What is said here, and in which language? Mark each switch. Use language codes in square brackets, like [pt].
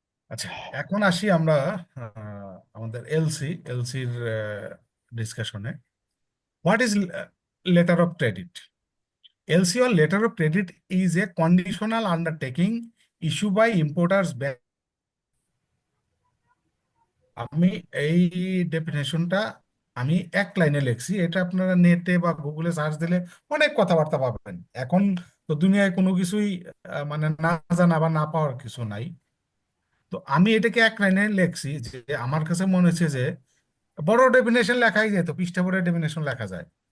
[bn] আচ্ছা, এখন আসি আমরা আমাদের এলসির ডিসকাশনে। [en] What is letter of credit? LC or letter of credit is a conditional undertaking issued by importers bank. [bn] আমি এই ডেফিনেশনটা আমি এক লাইনে লিখছি, এটা আপনারা নেটে বা গুগলে সার্চ দিলে অনেক কথাবার্তা পাবেন। এখন তো দুনিয়ায় কোনো কিছুই মানে না জানা বা না পাওয়ার কিছু নাই। তো আমি এটাকে এক লাইনে লিখছি, যে আমার কাছে মনে হচ্ছে যে বড় ডেফিনেশন লেখাই যেত, পৃষ্ঠা ভরে ডেফিনেশন লেখা যায়।